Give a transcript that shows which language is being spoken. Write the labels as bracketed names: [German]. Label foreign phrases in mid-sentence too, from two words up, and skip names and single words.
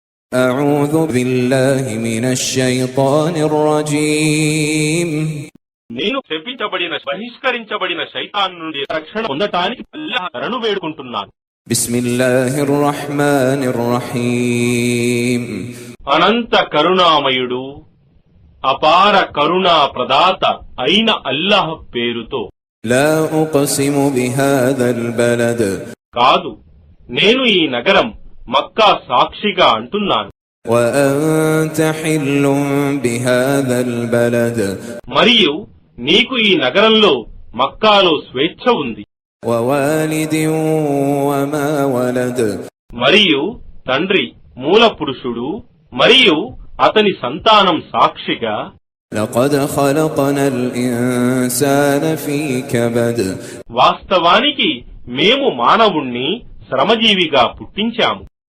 [Arabic] أعوذ بالله من الشيطان الرجيم [Telugu] నేను శపించబడిన బహిష్కరించబడిన శైతాన్ నుండి రక్షణ పొందటానికి అల్లాహ్ శరణు వేడుకుంటున్నాను. [Arabic] بسم الله الرحمن الرحيم [Telugu] అనంత కరుణామయుడు అపార కరుణా ప్రదాత అయిన అల్లాహ్ పేరుతో. [Arabic] لا أقسم بهذا البلد [Telugu] కాదు, నేను ఈ నగరం మక్కా సాక్షిగా అంటున్నాను. [Arabic] وأنت حل بهذا البلد [Telugu] మరియు నీకు ఈ నగరంలో మక్కాలో స్వేచ్ఛ ఉంది. [Arabic] ووالد وما ولد [Telugu] మరియు తండ్రి మూల పురుషుడు మరియు అతని సంతానం సాక్షిగా. [Arabic] لقد خلقنا الإنسان في كبد [Telugu] వాస్తవానికి మేము మానవుణ్ణి శ్రమజీవిగా పుట్టించాము.